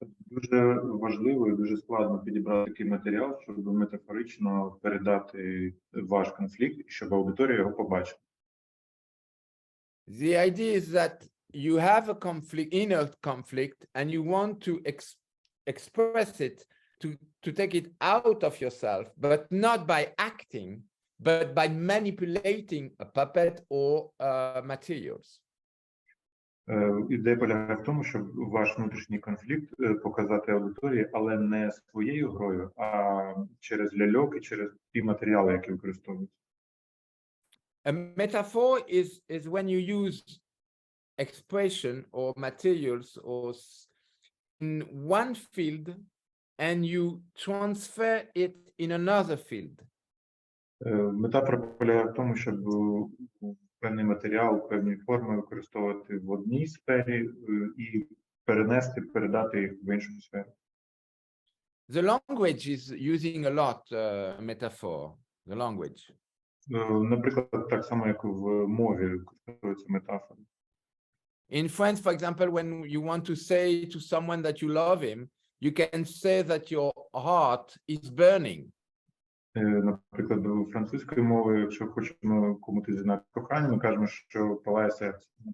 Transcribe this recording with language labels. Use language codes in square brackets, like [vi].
[uk] Дуже важливо і дуже складно підібрати такий матеріал, щоб метафорично передати ваш конфлікт, щоб аудиторія його побачила. [en] The idea is that you have a conflict, inner conflict, and you want to express it, to take it out of yourself, but not by acting, but by manipulating a puppet or materials. [uk] Ідея полягає в тому, щоб ваш внутрішній конфлікт показати аудиторії, але не своєю грою, а через ляльок і через ті матеріали, які використовуються. [en] A metaphor is when you use expression or materials or in one field and you transfer it in another field. [uk] Метафора полягає в тому, щоб певний матеріал, певні форми використовувати в одній сфері і передати їх в іншу сферу. [en] The language is using a lot metaphor, the language. [uk] Наприклад, так само, як в мові використовується метафора. [en] In French, for example, when you want to say to someone that you love him, you can say that your heart is burning. [uk] Наприклад, у французької мови, якщо хочемо комусь зізнати кохання, ми кажемо, що палає серце.